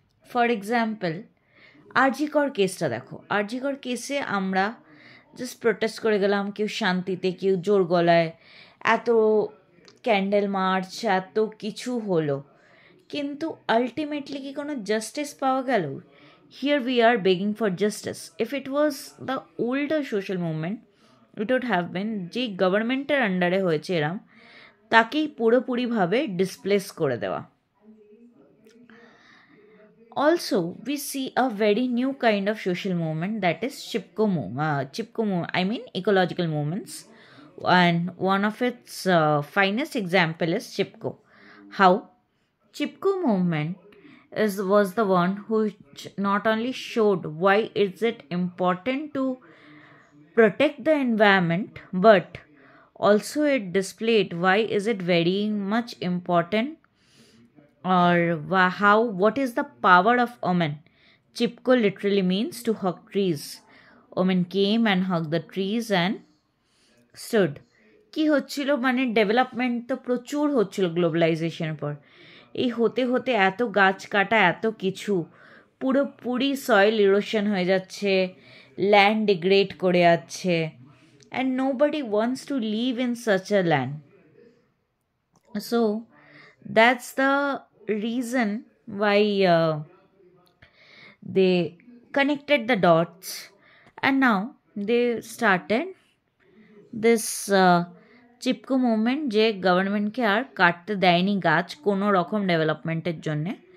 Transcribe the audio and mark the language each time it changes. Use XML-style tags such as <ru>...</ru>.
<bn>For example RG Kar কেসটা দেখো, আরজিকর কেসে আমরা জাস্ট প্রোটেস্ট করে গেলাম, কেউ শান্তিতে, কেউ জোর গলায়, এত ক্যান্ডেল মার্চ, এত কিছু হলো, কিন্তু আলটিমেটলি কি কোনো জাস্টিস পাওয়া গেল?</bn> <en>Here we are begging for justice. If it was the older social movement, it would have been</en> <bn>যে গভর্নমেন্টের আন্ডারে হয়েছে এরম, তাকেই পুরোপুরিভাবে ডিসপ্লেস করে দেওয়া।</bn> <en>Also, we see a very new kind of social movement, that is Chipko movement. I mean ecological movements, and one of its finest example is Chipko. How? Chipko movement was the one which not only showed why is it important to protect the environment, but also it displayed why is it very much important, or what is the power of women. Chipko literally means to hug trees. Women came and hugged the trees and stood.</en> <bn>কি হচ্ছিল, মানে development তো প্রচুর হচ্ছিল গ্লোবালাইজেশনের পর, এই হতে হতে এত গাছ কাটা, এত কিছু, পুরোপুরি সয়েল ইরোশন হয়ে যাচ্ছে, ল্যান্ড ডিগ্রেড করে যাচ্ছে,</bn> <en>And nobody wants to live in such a land. So that's the reason why they connected the dots, and now they started this Chipko movement,</en> <bn>যে গভর্নমেন্টকে আর কাটতে দেয়নি গাছ কোনো রকম ডেভেলপমেন্টের জন্যে.</bn>